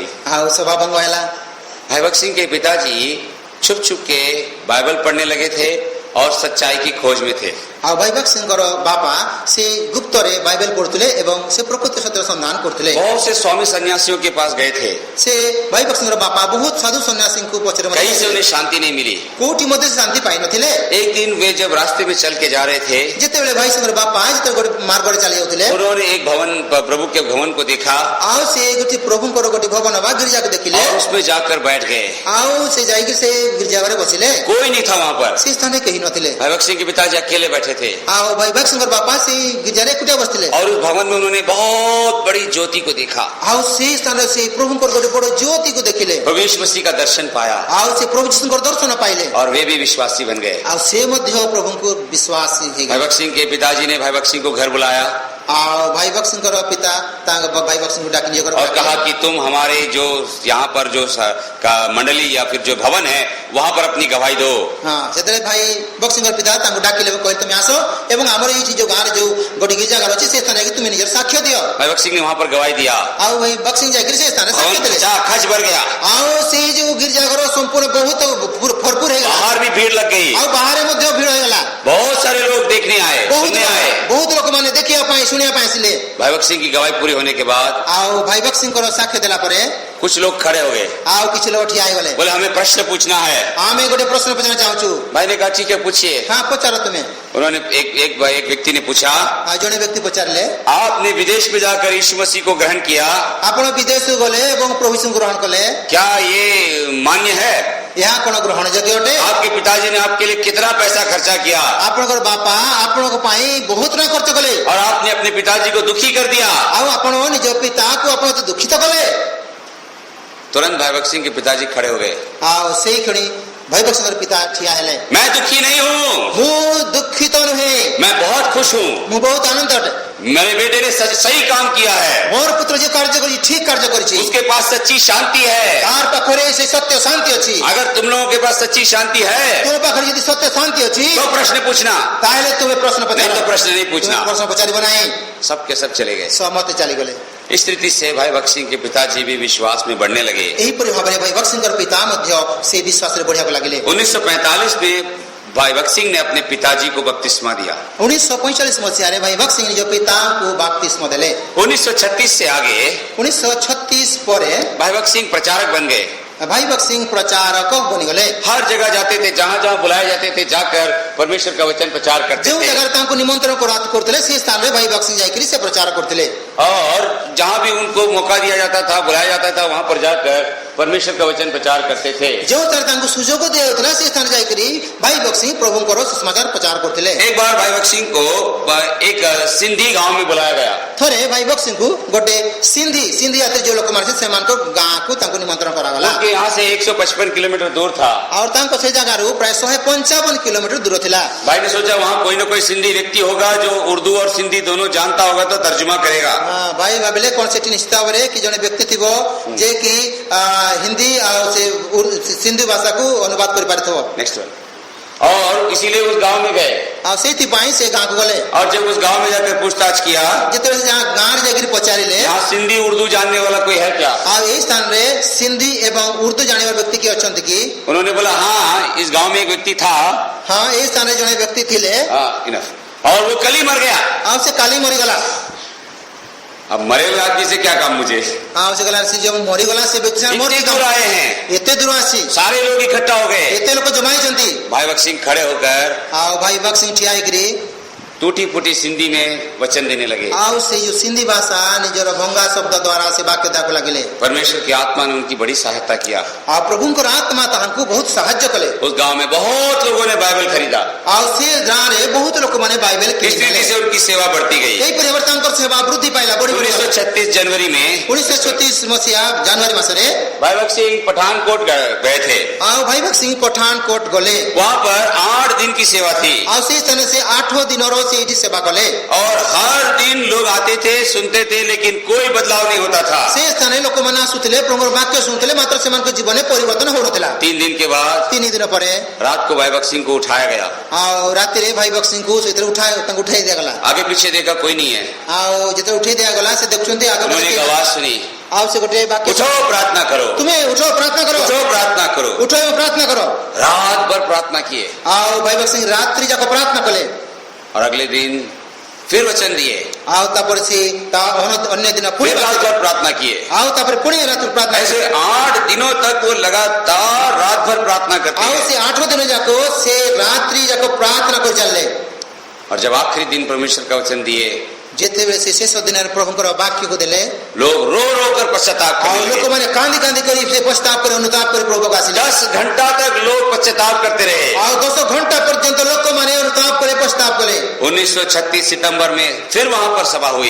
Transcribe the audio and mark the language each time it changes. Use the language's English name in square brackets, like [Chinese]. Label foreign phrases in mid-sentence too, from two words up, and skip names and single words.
[Odia] ଆଉ ସଭା ଭଙ୍ଗ ହେଲା। [Hindi] भाई भगत सिंह के पिताजी छुप छुप के बाइबल पढ़ने लगे थे और सच्चाई की खोज में थे। [Odia] ଆଉ ଭାଇ ଭଗତ ସିଂଙ୍କର ବାପା ସେ ଗୁପ୍ତରେ ବାଇବେଲ ପଢୁଥିଲେ ଏବଂ ସେ ପ୍ରକୃତ ସତ୍ୟର ସନ୍ଧାନ କରୁଥିଲେ। [Hindi] बहुत से स्वामी सन्यासियों के पास गए थे, [Odia] ସେ ଭାଇ ଭଗତ ସିଂଙ୍କର ବାପା ବହୁତ ସାଧୁ ସନ୍ୟାସୀଙ୍କୁ ପଛରେ [Hindi] कहीं से उन्हें शांति नहीं मिली। [Odia] କୋଉଠି ମଧ୍ୟ ଶାନ୍ତି ପାଇନଥିଲେ। [Hindi] एक दिन वे जब रास्ते में चल के जा रहे थे, [Odia] ଯେତେବେଳେ ଭାଇ ସିଂଙ୍କର ବାପା ଯେତେବେଳେ ଗୋଟେ ମାର୍ଗରେ ଚାଲି ଯାଉଥିଲେ [Hindi] उन्होंने एक भवन, प्रभु के भवन को देखा [Odia] ଆଉ ସେ ଗୋଟେ ପ୍ରଭୁଙ୍କର ଗୋଟେ ଭବନ ବା ଗିର୍ଜାକୁ ଦେଖିଲେ। [Hindi] और उसमें जाकर बैठ गए। [Odia] ଆଉ ସେ ଯାଇକି ସେ ଗିର୍ଜା ଘରେ ବସିଲେ। [Hindi] कोई नहीं था वहां पर। [Odia] ସେ ସ୍ଥାନରେ କେହି ନଥିଲେ। [Hindi] भाई भगत सिंह के पिताजी अकेले बैठे थे [Odia] ଆଉ ଭାଇ ଭଗତ ସିଂଙ୍କର ବାପା ସେଇ ଗିର୍ଜାରେ ଏକୁଟିଆ ବସିଥିଲେ। [Hindi] और उस भवन में उन्होंने बहुत बड़ी ज्योति को देखा, [Odia] ଆଉ ସେଇ ସ୍ଥାନରେ ସେ ପ୍ରଭୁଙ୍କର ଗୋଟେ ବଡ ଜ୍ୟୋତିକୁ ଦେଖିଲେ। [Hindi] प्रभु यीशु मसीह का दर्शन पाया [Odia] ଆଉ ସେ ପ୍ରଭୁ ଯୀଶୁଙ୍କର ଦର୍ଶନ ପାଇଲେ। [Hindi] और वे भी विश्वासी बन गए। [Odia] ଆଉ ସେ ମଧ୍ୟ ପ୍ରଭୁଙ୍କୁ ବିଶ୍ୱାସ [Hindi] भाई [Odia] ହେଇଗଲେ। [Hindi] भगत सिंह के पिताजी ने भाई भगत सिंह को घर बुलाया [Odia] ଆଉ ଭାଇ ବକ୍ସିଙ୍କର ପିତା ତାଙ୍କ ଭାଇ ବକ୍ସିଙ୍କୁ ଡାକି ନିଜ [Hindi] और कहा कि तुम हमारे जो यहाँ पर जो का मंडली या फिर जो भवन है वहां पर अपनी गवाही दो। [Odia] ହଁ ସେତେବେଳେ ଭାଇ ବକ୍ସିଙ୍କର ପିତା ତାଙ୍କୁ ଡାକିଲେ କହିଲେ ତୁମେ ଆସ ଏବଂ ଆମର ଏଇଠି ଯୋଉ ଗାଁରେ ଯୋଉ ଗୋଟେ ଗିର୍ଜାଘର ଅଛି ସେ ସ୍ଥାନରେ ତୁମେ ନିଜର ସାକ୍ଷ୍ୟ ଦିଅ। [Hindi] भाई बक्सिंग ने वहां पर गवाही दिया [Odia] ଆଉ ଭାଇ ବକ୍ସିଂ ଯାଇକରି ସେ ସ୍ଥାନରେ ସାକ୍ଷ୍ୟ ଦେଲେ। [Hindi] खच भर गया, [Odia] ଆଉ ସେଇ ଯୋଉ ଗିର୍ଜାଘର ସମ୍ପୂର୍ଣ୍ଣ ବହୁତ ଭରପୁର ହେଇଗଲା। [Hindi] बाहर भी भीड़ लग गई, [Odia] ଆଉ ବାହାରେ ମଧ୍ୟ ଭିଡ଼ ହେଇଗଲା। [Hindi] बहुत सारे लोग देखने आए, सुनने आए। [Odia] ବହୁତ ଲୋକମାନେ ଦେଖିବା ପାଇଁ ଶୁଣିବା ପାଇଁ ଆସିଲେ। [Hindi] भाई बक्सिंग की गवाही पूरी होने के बाद [Odia] ଆଉ ଭାଇ ବକ୍ସିଙ୍କର ସାକ୍ଷ୍ୟ ଦେଲା ପରେ [Hindi] कुछ लोग खड़े हो गए, [Odia] ଆଉ କିଛି ଲୋକ ଠିଆ ହେଇଗଲେ। [Hindi] बोले हमें प्रश्न पूछना है। [Odia] ଆମେ ଗୋଟେ ପ୍ରଶ୍ନ ପଚାରିବାକୁ ଚାହୁଁଛୁ। [Hindi] भाई ने कहा ठीक है पूछिए। [Odia] ହଁ ପଚାର ତୁମେ। [Hindi] उन्होंने एक व्यक्ति ने पूछा, [Odia] ଆଉ ଜଣେ ବ୍ୟକ୍ତି ପଚାରିଲେ [Hindi] आपने विदेश में जाकर यीशु मसीह को ग्रहण किया, [Odia] ଆପଣ ବିଦେଶକୁ ଗଲେ ଏବଂ ପ୍ରଭୁ ଯୀଶୁଙ୍କୁ ଗ୍ରହଣ କଲେ, [Hindi] क्या ये मान्य है? [Odia] ଏହା କଣ ଗ୍ରହଣ ଯୋଗ୍ୟ ଅଟେ? [Hindi] आपके पिताजी ने आपके लिए कितना पैसा खर्चा किया [Odia] ଆପଣଙ୍କର ବାପା ଆପଣଙ୍କ ପାଇଁ ବହୁତ ଟଙ୍କା ଖର୍ଚ୍ଚ କଲେ [Hindi] और आपने अपने पिताजी को दुखी कर दिया। [Odia] ଆଉ ଆପଣ ନିଜ ପିତାକୁ ଆପଣ ତ ଦୁଃଖିତ କଲେ। [Hindi] तुरंत भाई बक्सिंग के पिताजी खड़े हो गए, [Odia] ଆଉ ସେଇ କ୍ଷଣି ଭାଇ ବକ୍ସିଙ୍କର ପିତା ଠିଆ ହେଲେ। [Hindi] मैं दुखी नहीं हूँ, [Odia] ମୁଁ ଦୁଃଖିତ ନୁହେଁ, [Hindi] मैं बहुत खुश हूँ। [Odia] ମୁଁ ବହୁତ ଆନନ୍ଦ ଅଟେ। [Hindi] मेरे बेटे ने सही काम किया है, [Odia] ମୋର ପୁତ୍ର ଯେ କାର୍ଯ୍ୟ କରିଛି ଠିକ କାର୍ଯ୍ୟ କରିଛି। [Hindi] उसके पास सच्ची शांति है। [Odia] ତାର ପାଖରେ ସେ ସତ୍ୟ ଶାନ୍ତି ଅଛି। [Hindi] अगर तुम लोगों के पास सच्ची शांति है [Odia] ତୁମ ପାଖରେ ଯଦି ସତ୍ୟ ଶାନ୍ତି ଅଛି [Hindi] तो प्रश्न पूछना, [Odia] ତାହେଲେ ତୁମେ ପ୍ରଶ୍ନ [Hindi] नहीं [Odia] ପଚାର। [Hindi] तो प्रश्न नहीं पूछना। [Odia] ତୁମେ ପ୍ରଶ୍ନ ପଚାରିବ ନାହିଁ। [Hindi] सब के सब चले गए। [Odia] ସମସ୍ତେ ଚାଲିଗଲେ। [Hindi] इस रीति से भाई बक्सिंग के पिताजी भी विश्वास में बढ़ने लगे। [Odia] ଏହିପରି ଭାବରେ ଭାଇ ବକ୍ସିଙ୍କର ପିତା ମଧ୍ୟ ସେ ବିଶ୍ୱାସରେ ବଢିବାକୁ ଲାଗିଲେ। [Hindi] 1945 में भाई बक्सिंग ने अपने पिताजी को बपतिस्मा दिया। [Odia] 1945 ମସିହାରେ ଭାଇ ବକ୍ସିଂ ନିଜ ପିତାଙ୍କୁ ବାପ୍ତିସ୍ମ ଦେଲେ। [Hindi] 1936 से आगे [Odia] 1936 ପରେ [Hindi] भाई बक्सिंग प्रचारक बन गए। [Odia] ଭାଇ ବକ୍ସିଂ ପ୍ରଚାରକ ବନିଗଲେ। [Hindi] हर जगह जाते थे, जहां जहां बुलाए जाते थे जाकर परमेश्वर का वचन प्रचार करते [Odia] ଯେଉଁ [Hindi] थे। [Odia] ଜାଗାରେ ତାଙ୍କୁ ନିମନ୍ତ୍ରଣ କରୁଥିଲେ ସେ ସ୍ଥାନରେ ଭାଇ ବକ୍ସିଂ ଯାଇକରି ସେ ପ୍ରଚାର କରୁଥିଲେ। [Hindi] और जहां भी उनको मौका दिया जाता था, बुलाया जाता था, वहां पर जाकर परमेश्वर का वचन प्रचार करते थे। [Odia] ଯେଉଁଠାରେ ତାଙ୍କୁ ସୁଯୋଗ ଦିଆଯାଉଥିଲା ସେ ସ୍ଥାନରେ ଯାଇକରି ଭାଇ ବକ୍ସିଂ ପ୍ରଭୁଙ୍କର ସୁସମାଚାର ପ୍ରଚାର କରୁଥିଲେ। [Hindi] एक बार भाई बक्सिंग को एक सिंधी गांव में बुलाया गया। [Odia] ଥରେ ଭାଇ ବକ୍ସିଂଙ୍କୁ ଗୋଟେ ସିନ୍ଧି ଜାତିର ଯେଉଁ ଲୋକମାନେ ଅଛନ୍ତି ସେମାନଙ୍କ ଗାଁକୁ ତାଙ୍କୁ ନିମନ୍ତ୍ରଣ କରାଗଲା। [Hindi] उनके यहाँ से 155 किलोमीटर दूर था। [Odia] ଆଉ ତାଙ୍କ ସେ ଜାଗାରୁ ପ୍ରାୟ 155 କିଲୋମିଟର ଦୂର ଥିଲା। [Hindi] भाई ने सोचा वहां कोई ना कोई सिंधी व्यक्ति होगा जो उर्दू और सिंधी दोनों जानता होगा तो तर्जुमा करेगा। [Odia] ଭାଇ ଭାବିଲେ କଣ ସେଠି ନିଶ୍ଚିତ ଭାବରେ କି ଜଣେ ବ୍ୟକ୍ତି ଥିବ ଯେ କି ହିନ୍ଦୀ ଆଉ ସେ ସିନ୍ଧି ଭାଷାକୁ ଅନୁବାଦ କରିପାରିଥିବ। [English] next one. [Hindi] और इसीलिए उस गांव में गए [Odia] ଆଉ ସେଇଥିପାଇଁ ସେ ଗାଁକୁ ଗଲେ। [Hindi] और जब उस गांव में जाकर पूछताछ किया, [Odia] ଯେତେବେଳେ ସେ ଗାଁରେ ଯାଇକରି ପଚାରିଲେ [Hindi] यहाँ सिंधी उर्दू जानने वाला कोई है क्या? [Odia] ଆଉ ଏଇ ସ୍ଥାନରେ ସିନ୍ଧି ଏବଂ ଉର୍ଦ୍ଦୁ ଜାଣିବା ବ୍ୟକ୍ତି କିଏ ଅଛନ୍ତି କି? [Hindi] उन्होंने बोला हाँ, इस गांव में एक व्यक्ति था। [Odia] ହଁ ଏଇ ସ୍ଥାନରେ ଜଣେ ବ୍ୟକ୍ତି ଥିଲେ [Hindi] इनफ। और वो कल ही मर गया। [Odia] ଆଉ ସେ କାଲି ମରିଗଲା। [Hindi] अब मरे हुए आदमी से क्या काम मुझे? [Odia] ଆଉ ସେ କହିଲା ସେ ଯୋଉ ମରିଗଲା ସେ ବ୍ୟକ୍ତି [Hindi] इतनी दूर आए हैं, [Odia] ଏତେ ଦୂର ଆସି [Hindi] सारे लोग इकट्ठा हो गए। [Odia] ଏତେ ଲୋକ ଜମା ହେଇଛନ୍ତି। [Hindi] भाई बक्सिंग खड़े होकर [Odia] ଆଉ ଭାଇ ବକ୍ସିଂ ଠିଆ ହେଇକରି [Hindi] टूटी फूटी सिंधी में वचन देने लगे। [Odia] ଆଉ ସେ ଯୋଉ ସିନ୍ଧି ଭାଷା ନିଜର ଭଙ୍ଗା ଶବ୍ଦ ଦ୍ୱାରା ସେ ବାକ୍ୟ ଦେବାକୁ ଲାଗିଲେ। [Hindi] परमेश्वर की आत्मा ने उनकी बड़ी सहायता किया। [Odia] ଆଉ ପ୍ରଭୁଙ୍କର ଆତ୍ମା ତାହାଙ୍କୁ ବହୁତ ସାହାଯ୍ୟ କଲେ। [Hindi] उस गांव में बहुत लोगों ने बाइबल खरीदा। [Odia] ଆଉ ସେ ଗାଁରେ ବହୁତ ଲୋକମାନେ ବାଇବେଲ [Hindi] इस [Odia] କିଣିଲେ। [Hindi] रीति से उनकी सेवा बढ़ती गई। [Odia] ଏହିପରି ଭାବରେ ତାଙ୍କର ସେବା ବୃଦ୍ଧି ପାଇଲା ବଢି ବଢି ଗଲା। [Hindi] 1936 जनवरी में [Odia] 1936 ମସିହା ଜାନୁଆରୀ ମାସରେ [Hindi] भाई बक्सिंग पठानकोट गए थे। [Odia] ଆଉ ଭାଇ ବକ୍ସିଂ ପଠାନକୋଟ ଗଲେ। [Hindi] वहां पर 8 दिन की सेवा थी [Odia] ଆଉ ସେଇ ସ୍ଥାନରେ ସେ 8 ଦିନର ସେ ଏଇଠି ସେବା କଲେ। [Hindi] और हर दिन लोग आते थे, सुनते थे, लेकिन कोई बदलाव नहीं होता था। [Odia] ସେ ସ୍ଥାନରେ ଲୋକମାନେ ଆସୁଥିଲେ ପ୍ରଭୁଙ୍କର ବାକ୍ୟ ଶୁଣୁଥିଲେ ମାତ୍ର ସେମାନଙ୍କ ଜୀବନରେ ପରିବର୍ତ୍ତନ ହେଉନଥିଲା। [Hindi] 3 दिन के बाद [Odia] 3 ଦିନ ପରେ [Hindi] रात को भाई बक्सिंग को उठाया गया। [Odia] ଆଉ ରାତିରେ ଭାଇ ବକ୍ସିଂଙ୍କୁ ସେଥିରେ ତାଙ୍କୁ ଉଠାଇ ଦିଆଗଲା। [Hindi] आगे पीछे देखा कोई नहीं है। [Odia] ଆଉ ଯେତେବେଳେ ଉଠାଇ ଦିଆଗଲା ସେ ଦେଖୁଛନ୍ତି [Hindi] उन्होंने एक आवाज सुनी, [Odia] ଆଉ ସେ ଗୋଟେ ବାକ୍ୟ [Hindi] उठो प्रार्थना करो, [Odia] ତୁମେ ଉଠ ପ୍ରାର୍ଥନା କର [Hindi] उठो प्रार्थना करो। [Odia] ଉଠ ଏବଂ ପ୍ରାର୍ଥନା କର। [Hindi] रात भर प्रार्थना किए [Odia] ଆଉ ଭାଇ ବକ୍ସିଂ ରାତ୍ରି ଯାକ ପ୍ରାର୍ଥନା କଲେ। [Hindi] और अगले दिन फिर वचन दिए, [Odia] ଆଉ ତାପରେ ସେ ଅନ୍ୟ ଦିନ ପୁଣି [Hindi] फिर रात भर प्रार्थना किए। [Odia] ଆଉ ତାପରେ ପୁଣି ରାତ୍ରି ପ୍ରାର୍ଥନା [Hindi] ऐसे [Odia] କଲେ। [Hindi] 8 दिनों तक वो लगातार रात भर प्रार्थना करते [Odia] ଆଉ [Hindi] हैं। [Odia] ସେ 8 ଦିନ ଯାକ ସେ ରାତ୍ରି ଯାକ ପ୍ରାର୍ଥନା କରି ଚାଲିଲେ। [Hindi] और जब आखिरी दिन परमेश्वर का वचन दिए, [Odia] ଯେତେବେଳେ ସେ ଶେଷ ଦିନରେ ପ୍ରଭୁଙ୍କର ବାକ୍ୟକୁ ଦେଲେ [Hindi] लोग रो रो कर पश्चाताप [Odia] ଆଉ [Hindi] करने लगे। [Odia] ଲୋକମାନେ କାନ୍ଦି କାନ୍ଦି କରି ସେ ପଶ୍ଚାତାପ କରି ଅନୁତାପ କରି ପ୍ରଭୁକୁ ଆସିଲେ। [Hindi] 10 घंटा तक लोग पश्चाताप करते रहे। [Odia] ଆଉ 10 ଘଣ୍ଟା ପର୍ଯ୍ୟନ୍ତ ଲୋକମାନେ ଅନୁତାପ କରି ପଶ୍ଚାତାପ କଲେ। [Hindi] 1936 सितंबर में फिर वहां पर सभा हुई।